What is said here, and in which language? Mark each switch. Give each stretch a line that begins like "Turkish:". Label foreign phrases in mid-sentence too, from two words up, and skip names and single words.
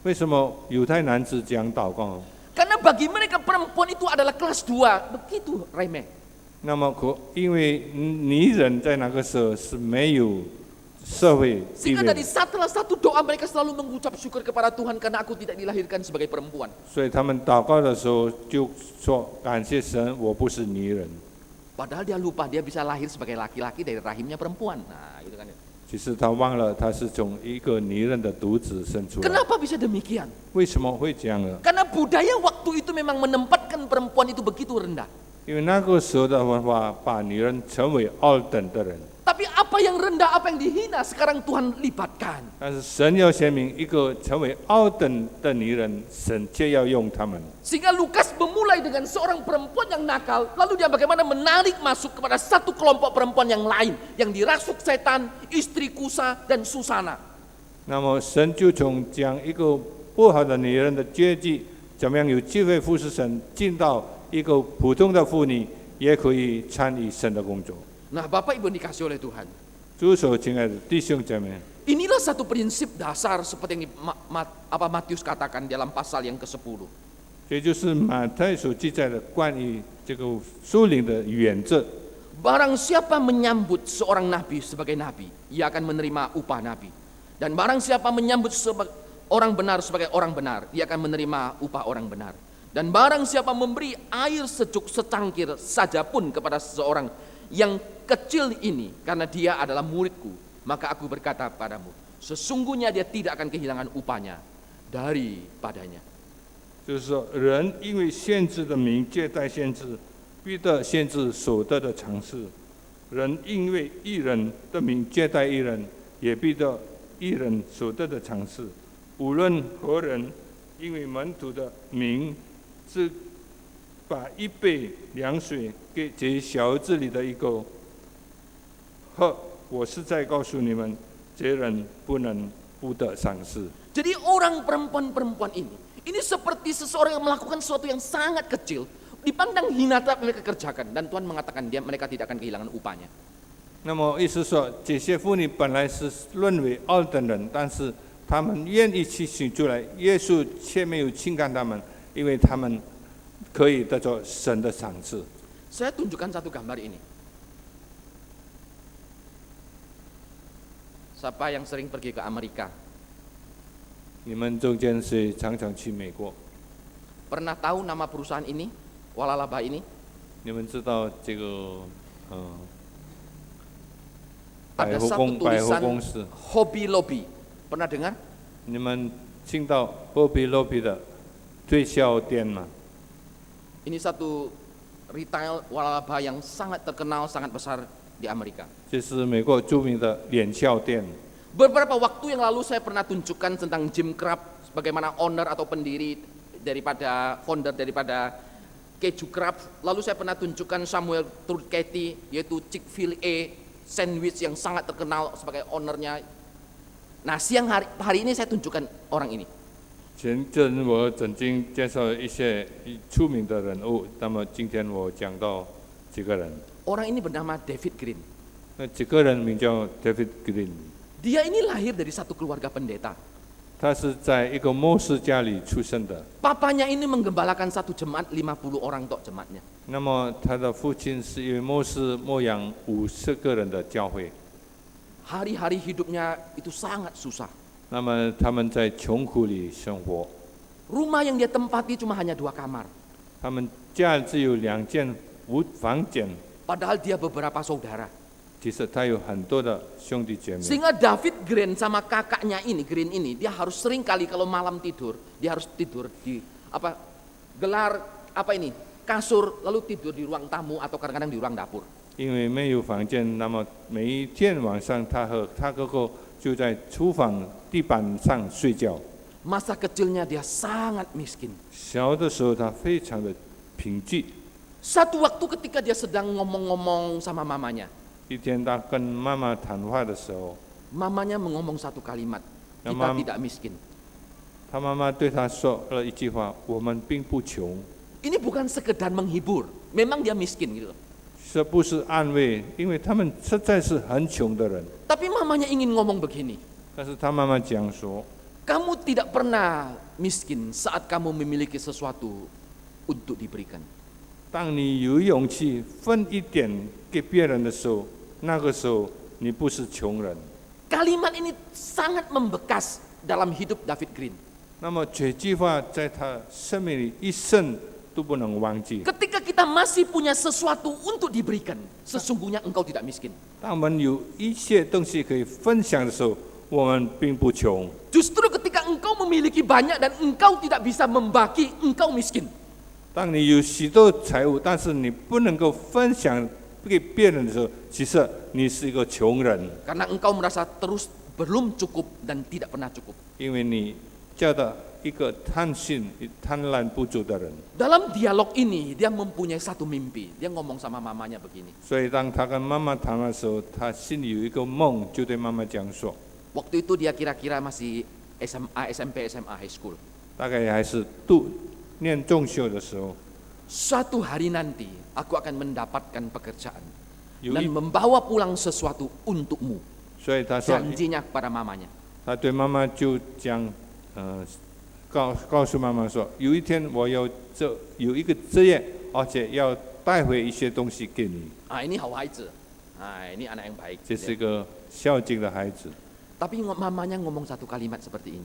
Chinese: 为什么犹太男子讲祷告？
Indonesian: Karena bagi mereka perempuan itu adalah kelas 2, begitu remeh.
Chinese: 那么因为女人在那个时候是没有社会地
Indonesian: Sehingga
Chinese: 位
Indonesian: dari，salah satu doa mereka selalu mengucap syukur kepada Tuhan karena aku tidak dilahirkan sebagai perempuan.
Chinese: 所以他们祷告的时候就说感谢神，我不是女人。
Indonesian: Padahal dia lupa dia bisa lahir sebagai laki-laki dari rahimnya perempuan. Nah, gitu kan.
Chinese: 其实他忘了他是从一个女人的肚子生出来。
Indonesian: Kenapa bisa demikian?
Chinese: 为什么会这样呢？
Indonesian: Karena budaya waktu itu memang menempatkan perempuan itu begitu rendah.
Chinese: 因为那个时候的文化把女人成为二等的人，
Indonesian: Tapi apa yang rendah, apa yang dihina, sekarang Tuhan libatkan.
Chinese: 但是神要显明一个成为二等的女人，神却要用他们。
Indonesian: Sehingga Lukas memulai dengan seorang perempuan yang nakal, lalu dia bagaimana menarik masuk kepada satu kelompok perempuan yang lain, yang dirasuk setan, istri Kusa dan Susana.
Chinese: 那么神就从讲一个不好的女人的阶级，怎么样有机会服侍神，进到一个普通的妇女也可以参与神的工作。
Indonesian: Nah, Bapak Ibu dikasih oleh Tuhan.
Chinese: 主所亲爱的弟兄姐妹，
Indonesian: Inilah satu prinsip dasar seperti yang Matius katakan dalam pasal yang ke-10.
Chinese: 这就是马太所记载的关于这个属灵的原则。
Indonesian: Barang siapa menyambut seorang nabi sebagai nabi, ia akan menerima upah nabi. Dan barang siapa menyambut orang benar sebagai orang benar, ia akan menerima upah orang benar. Dan barang siapa memberi air sejuk secangkir saja pun kepada seseorang yang kecil ini, karena dia adalah muridku, maka aku berkata padamu, sesungguhnya dia tidak akan kehilangan upahnya daripadanya.
Chinese: 就是说，人因为先知的名接待先知，必得先知所得的赏赐；人因为义人的名接待义人，也必得义人所得的赏赐。无论何人，因为门徒的名，是把一杯凉水给这小儿子里的一个，喝，我是在告诉你们，这人不能不得赏赐。
Indonesian: Jadi orang perempuan-perempuan ini seperti seseorang yang melakukan sesuatu yang sangat kecil, dipandang hina tapi mereka kerjakan, dan Tuhan mengatakan mereka tidak akan kehilangan upahnya.
Chinese: 那么意思说，这些妇女本来是论为二等人，但是他们愿意去行出来，耶稣却没有轻看他们，因为他们可以得着神的赏赐。
Indonesian: Saya tunjukkan satu gambar ini. Siapa yang sering pergi ke Amerika?
Chinese: 你们中间谁常常去美国？
Indonesian: Pernah tahu nama perusahaan ini? Walalaba ini?
Chinese: 你们知道这个百
Indonesian: Ada
Chinese: 货
Indonesian: satu
Chinese: 公
Indonesian: tulisan
Chinese: 司？
Indonesian: Hobby Lobby. Pernah dengar?
Chinese: 你们听到 Hobby Lobby 的推销店吗？
Indonesian: Ini satu retail Walalaba yang sangat terkenal, sangat besar di Amerika.
Chinese: 这是美国著名的脸笑店。
Indonesian: Beberapa waktu yang lalu saya pernah tunjukkan tentang Jim Craft, bagaimana owner atau pendiri daripada founder daripada Keju Craft. Lalu saya pernah tunjukkan Samuel Turketi, yaitu Chick-fil-A sandwich yang sangat terkenal sebagai ownernya. Nah, siang hari ini saya tunjukkan orang ini.
Chinese: 前阵我曾经介绍一些出名的人物，那么今天我讲到几个人。
Indonesian: Orang ini bernama David Green.
Chinese: 那几个人名叫 David Green，
Indonesian: Dia ini lahir dari satu keluarga pendeta.
Chinese: 他是在一个牧师家里出生的。
Indonesian: Papanya ini menggembalakan satu jemaat 50 orang tok jemaatnya.
Chinese: 那么他的父亲是一位牧师，牧养50个人的教会。
Indonesian: Hari-hari hidupnya itu sangat susah.
Chinese: 那么他们在穷苦里生活，
Indonesian: Rumah yang dia tempati cuma hanya 2 kamar.
Chinese: 他们家只有2间房间，
Indonesian: Padahal dia beberapa saudara.
Chinese: 其实他有很多的兄弟姐妹。
Indonesian: Sehingga David Green sama kakaknya ini, Green ini, dia harus sering kali kalau malam tidur, dia harus tidur di gelar kasur, lalu tidur di ruang tamu atau kadang-kadang di ruang dapur.
Chinese: 因为没有房间，那么每一天晚上他和他哥哥就在厨房地板上睡觉。
Indonesian: Masa kecilnya dia sangat miskin.
Chinese: 小的时候他非常的贫瘠。
Indonesian: Satu waktu ketika dia sedang ngomong-ngomong sama mamanya,
Chinese: 一天他跟妈妈谈话的时候，
Indonesian: mamanya mengomong satu kalimat, kita Mam- tidak miskin.
Chinese: 他妈妈对他说了一句话：“我们并不穷。”
Indonesian: Ini bukan sekedar menghibur, memang dia miskin gitu loh.
Chinese: 这不是安慰，因为他们实在是很穷的人。
Indonesian: Tapi mamanya ingin ngomong begini,
Chinese: 但是他妈妈讲说，
Indonesian: kamu tidak pernah miskin saat kamu memiliki sesuatu untuk diberikan.
Chinese: 当你有勇气分一点给别人的时候，那个时候你不是穷人。
Indonesian: Kalimat ini sangat membekas dalam hidup David Green.
Chinese: 那么这句话在他生命里一生都不能忘记。
Indonesian: Ketika kita masih punya sesuatu untuk diberikan, sesungguhnya engkau tidak miskin.
Chinese: 当我们有一些东西可以分享的时候，我们并不穷。
Indonesian: Justru ketika engkau memiliki banyak dan engkau tidak bisa membagi, engkau miskin.
Chinese: 当你有许多财物，但是你不能够分享给别人的时候，其实你是一个穷人，
Indonesian: Karena engkau merasa terus belum cukup dan tidak pernah cukup.
Chinese: 因为你叫到一个贪心、贪婪不足的人。
Indonesian: Dalam dialog ini, dia mempunyai satu mimpi. Dia ngomong sama mamanya begini.
Chinese: 所以当他跟妈妈谈的时候，他心里有一个梦，就对妈妈讲说，
Indonesian: Waktu itu dia kira-kira masih SMA, SMP, SMA,
English: high school.
Chinese: 大概还是念中学的时候，
Indonesian: Suatu hari nanti, aku akan mendapatkan pekerjaan.
Chinese: 有
Indonesian: Dan
Chinese: 一，
Indonesian: membawa pulang sesuatu untukmu.
Chinese: 所以他说，
Indonesian: Janjinya kepada mamanya.
Chinese: 他对妈妈就讲，告诉妈妈说，有一天我有一个职业，而且要带回一些东西给你。 Ah, ini 好孩子.
Indonesian: Ah, ini anak yang baik.
Chinese: 这是一个孝敬的孩子，
Indonesian: Tapi mamanya ngomong satu kalimat seperti ini.